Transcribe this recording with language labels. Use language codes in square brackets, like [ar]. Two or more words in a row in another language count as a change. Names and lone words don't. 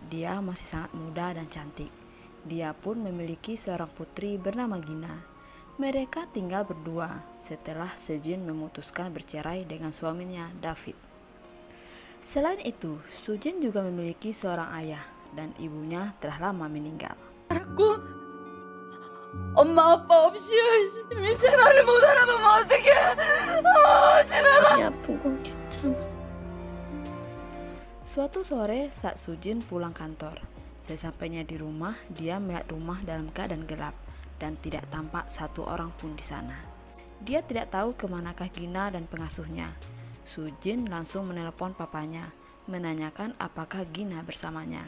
[id] Dia masih sangat muda dan cantik. Dia pun memiliki seorang putri bernama Gina. Mereka tinggal berdua setelah Sujin memutuskan bercerai dengan suaminya David. Selain itu, Sujin juga memiliki seorang ayah dan ibunya telah lama meninggal. [ko] 알았고 엄마 아빠 없이 미친아를 못 알아보면 어떡해. 지나가. 이 아픈 건 괜찮아. [id] Suatu sore saat Sujin pulang kantor, sesampainya di rumah dia melihat rumah dalam keadaan gelap dan tidak tampak satu orang pun di sana. Dia tidak tahu kemanakah Gina dan pengasuhnya. Sujin langsung menelpon papanya, menanyakan apakah Gina bersamanya.